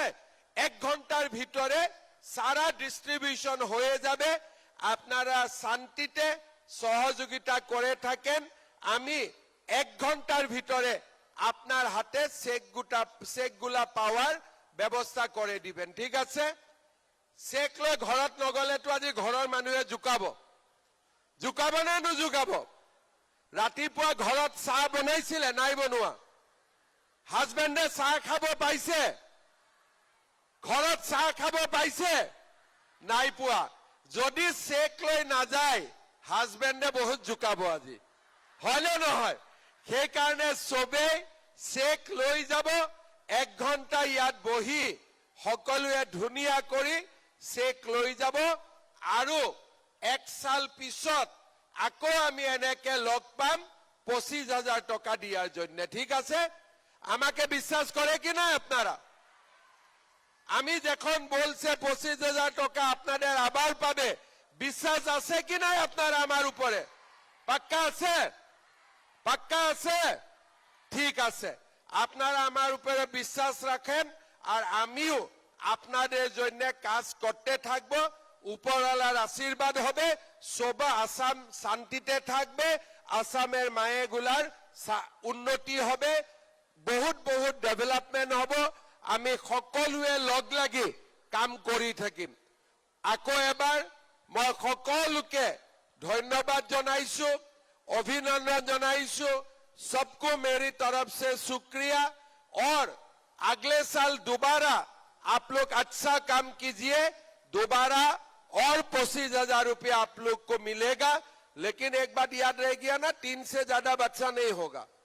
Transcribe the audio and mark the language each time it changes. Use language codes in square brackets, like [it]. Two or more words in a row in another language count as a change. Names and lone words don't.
[bn] 1 ঘন্টার ভিতরে সারা ডিস্ট্রিবিউশন হয়ে যাবে। আপনারা শান্তিতে সহযোগিতা করে থাকেন। আমি 1 ঘন্টার ভিতরে আপনার হাতে চেকগুলা পাওয়ার ব্যবস্থা করে দিবেন, ঠিক আছে? [as] চেক লৈ ঘৰত নগলে তো আজি ঘৰৰ মানুহে জুকাব না নুজুকাব? ৰাতিপুৱা ঘৰত চাহ বনাইছিলে নাই বনোৱা? হাজবেণ্ডে চাহ খাব পাইছে? ঘৰত চাহ খাব পাইছে নাই পোৱা? যদি চেক লৈ নাযায় হাজবেণ্ডে বহুত জুকাব আজি, হয় নে নহয়? সেই কাৰণে সবেই চেক লৈ যাব। 1 ঘন্টা ইয়াত বহি সকলোৱে ধুনীয়া কৰি চেক লৈ যাব। আৰু 1 সাল পিছত আকৌ আমি এনেকে লগ পাম 25,000 টাকা [bn] দিয়ার জন্য, [as] ঠিক আছে? [bn] আমাকে বিশ্বাস করে কি না আপনারা? আমি যখন বলছে 25,000 টাকা আপনাদের আবার পাবে, বিশ্বাস আছে কি নাই আপনারা আমার উপরে? পাক্কা আছে? পাক্কা আছে? ঠিক আছে, আপনারা আমার উপরে বিশ্বাস রাখেন। আর আমিও আপনাদের জন্য কাজ করতে থাকবো। উপরওয়ালার আশীর্বাদ হবে, সব আসাম শান্তিতে থাকবে, আসামের মায়েগুলার উন্নতি হবে, [as] বহুত বহুত ডেভেলপমেন্ট হব। আমি সকলোৱে লগ লাগি কাম কৰি থাকিম। আকৌ এবাৰ মই সকলোকে ধন্যবাদ জনাইছো, অভিনন্দন জনাইছো। [hi] सबको मेरी तरफ से शुक्रिया। और अगले साल दोबारा आप लोग अच्छा काम कीजिए, दोबारा और 25,000 रुपया आप लोग को मिलेगा। लेकिन एक बात याद रह गया ना, 3 से ज्यादा बच्चा नहीं होगा।